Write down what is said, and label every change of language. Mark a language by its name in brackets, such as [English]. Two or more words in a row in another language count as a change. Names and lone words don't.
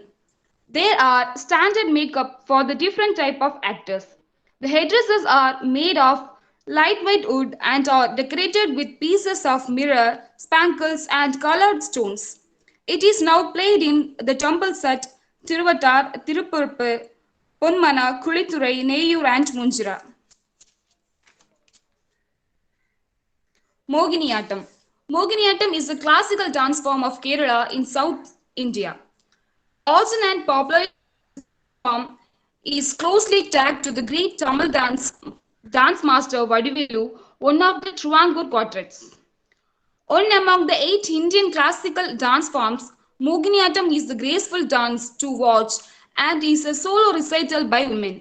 [English] There are standard makeup for the different type of actors. The headdresses are made of lightweight wood and are decorated with pieces of mirror, spangles and colored stones. It is now played in the temples at Tiruvattar, Tirupurpu, Ponmana, Kulithurai, Neyur and Munjira. Moginiyattam. Moginiyattam is a classical dance form of Kerala in South India. Origin and popular form is closely tagged to the great Tamil dance master Vadivelu, one of the Travancore quartets. One among the 8 Indian classical dance forms, Moginiyattam is the graceful dance to watch and is a solo recital by women.